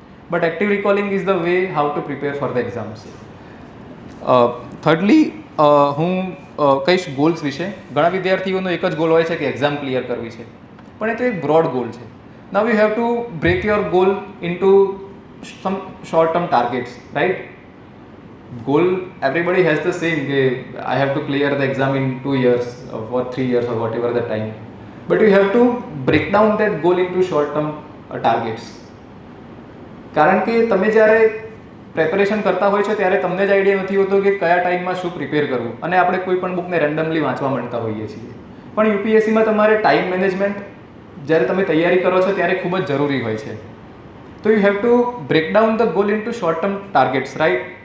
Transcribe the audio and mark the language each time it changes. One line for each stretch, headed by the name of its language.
English: But active recalling is the way how to prepare for the exams.
Gujarati: થર્ડલી હું કહીશ goals વિશે. ઘણા વિદ્યાર્થીઓનો એક જ ગોલ હોય છે કે એક્ઝામ ક્લિયર કરવી છે, પણ એ તો એક બ્રોડ ગોલ છે.
English: Now you have to break your goal into some short term targets, right? Goal, everybody has the same, I have to clear the exam in 2 years or 3 years or whatever the time, but you have to break down that goal into short term targets.
Gujarati: કારણ કે તમે જ્યારે preparation કરતા હોય છો ત્યારે તમને જ આઈડિયા નથી હોતો કે કયા ટાઈમમાં શું પ્રિપેર કરવું, અને આપણે કોઈ પણ બુકને રેન્ડમલી વાંચવા માંડતા હોઈએ છીએ. પણ યુપીએસસીમાં તમારે ટાઈમ મેનેજમેન્ટ જ્યારે તમે તૈયારી કરો છો ત્યારે ખૂબ જ જરૂરી હોય છે.
English: તો you have to break down the goal into short term targets, right.